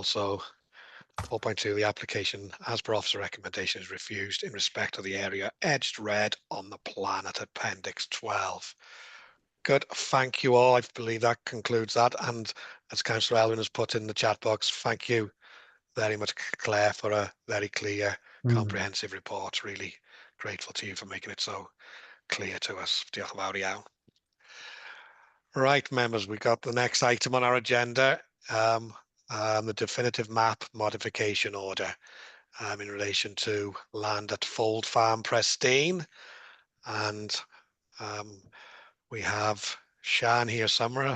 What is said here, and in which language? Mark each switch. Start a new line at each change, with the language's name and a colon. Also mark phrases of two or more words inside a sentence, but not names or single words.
English: So 4.2, the application as per officer recommendation is refused in respect of the area edged red on the plan at Appendix 12. Good. Thank you all. I believe that concludes that. And as Councillor Elwyn has put in the chat box, thank you very much, Claire, for a very clear, comprehensive report. Really grateful to you for making it so clear to us.
Welsh: Diolch yn fawr iawn.
English: Right, members, we've got the next item on our agenda, the definitive map modification order in relation to land at Fold Farm, Prestine. And we have Sian here somewhere.